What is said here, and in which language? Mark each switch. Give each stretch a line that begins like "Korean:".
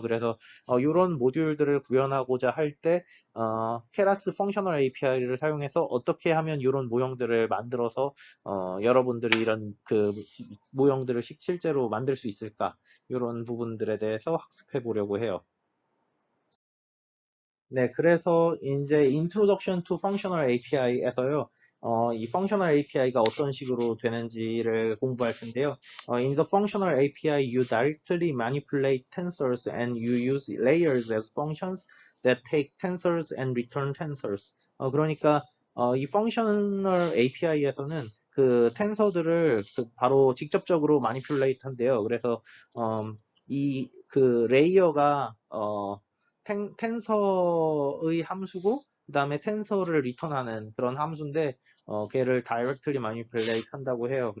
Korean: 그래서 이런 모듈들을 구현하고자 할 때, 케라스 펑셔널 API를 사용해서 어떻게 하면 이런 모형들을 만들어서, 여러분들이 이런 그 모형들을 실제로 만들 수 있을까? 이런 부분들에 대해서 학습해 보려고 해요. 네, 그래서 이제 Introduction to Functional API에서요, 이 Functional API가 어떤 식으로 되는지를 공부할 텐데요.
English: In the Functional API, you directly manipulate tensors and you use layers as functions that take tensors and return tensors.
Korean: 그러니까 이 Functional API에서는 그 텐서들을 바로 직접적으로 manipulate 한대요. 그래서 이 그 레이어가 텐서의 함수고, 그 다음에 텐서를 리턴하는 그런 함수인데, 걔를
English: directly manipulate
Korean: 한다고 해요.